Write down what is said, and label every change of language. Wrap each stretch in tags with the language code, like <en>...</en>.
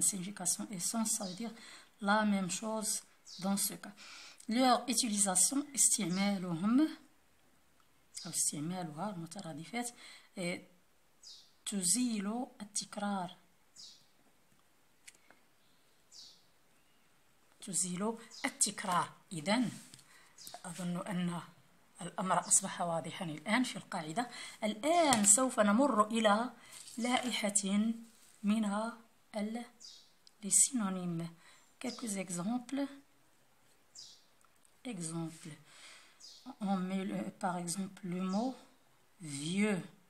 <fr>signification et sens ça veut dire la même chose dans ce cas. leur utilisation</fr> <ar>استعمالهم أو استعمالها المترادفات تزيل التكرار. تزيل التكرار. إذن أظن أن الأمر أصبح واضحا الآن في القاعدة. الآن سوف نمر إلى لائحة من les synonymes.</ar> <fr>Quelques exemples. On met par exemple le mot vieux.</fr>